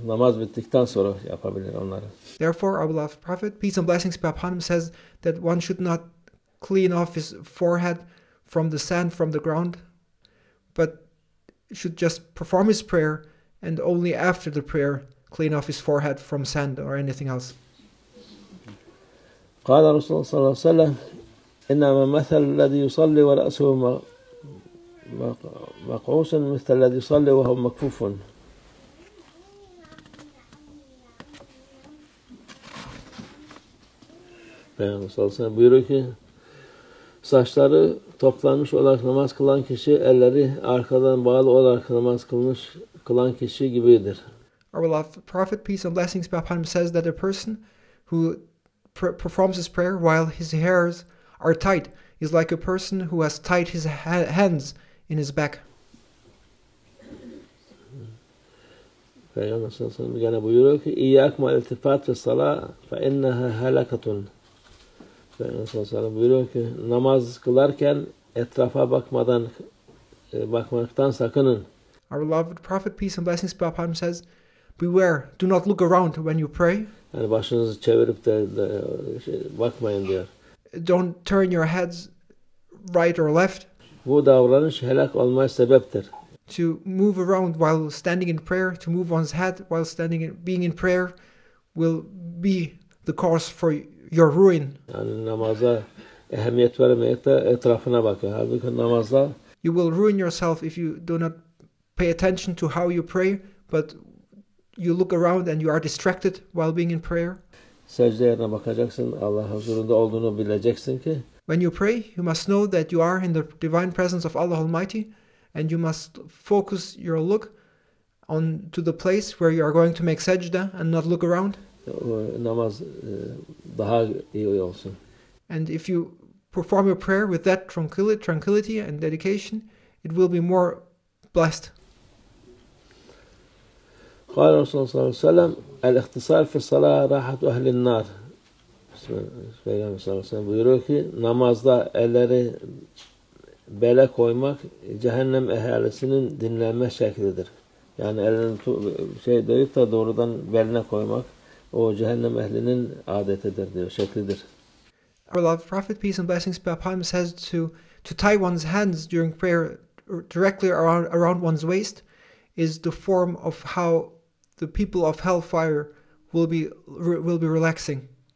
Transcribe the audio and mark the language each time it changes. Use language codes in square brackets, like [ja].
[tr] Namaz bittikten sonra yapabilir onları. [en] Therefore, our beloved Prophet, peace and blessings be upon him, says that one should not clean off his forehead from the sand, from the ground, but should just perform his prayer and only after the prayer clean off his forehead from sand or anything else. [ar] قال رسول الله صلى الله عليه وسلم إنما مثل الذي يصلي ورأسه مقعوس مثل الذي يصلي وهو مكفوف. [tr] Peygamber sallallahu aleyhi ve sellem buyuruyor ki saçları toplanmış olarak namaz kılan kişi elleri arkadan bağlı olarak namaz kılan kişi gibidir. [en] Our beloved Prophet, peace and blessings be upon him, says that a person who performs his prayer while his hairs are tight is like a person who has tied his hands in his back. [tr] Peygamber sallallahu aleyhi ve sellem gene buyuruyor ki [ar] İyyâkum el-iltifât ve salâ fe inneha helakatun. [tr] Peygamber sallallahu aleyhi ve sellem buyuruyor ki namaz kılarken etrafa bakmaktan sakının. [en] Our beloved Prophet, peace and blessings be upon him, says, beware, do not look around when you pray. [tr] Yani başınızı çevirip de bakmayın diyor. [en] Don't turn your heads right or left. [tr] Bu davranış helak olmaya sebeptir. [en] To move around while standing in prayer, to move one's head while being in prayer will be the cause for your ruin. [tr] Yani namaza ehemmiyet vermeyip de etrafına bakıyor. Halbuki namazda [en] you will ruin yourself if you do not pay attention to how you pray, but you look around and you are distracted while being in prayer. [tr] Secde yerine bakacaksın. Allah huzurunda olduğunu bileceksin ki [en] when you pray, you must know that you are in the divine presence of Allah Almighty, and you must focus your look on to the place where you are going to make sajda and not look around. [tr] Namaz daha iyi olsun. [en] And if you perform your prayer with that tranquility and dedication, it will be more blessed. [ar] قال رسول الله صلى الله عليه وسلم الاختصار في الصلاة راحة أهل النار. [tr] Peygamber sallallahu aleyhi ve sellem buyuruyor ki namazda elleri bele koymak cehennem ehalisinin dinlenme şeklidir. Yani elini deyip de doğrudan beline koymak o cehennem ehlinin adetidir diyor, şeklidir. [en] Our beloved Prophet, peace and blessings be upon him, says to tie one's hands during prayer directly around one's waist is the form of how the people of hellfire will be relaxing.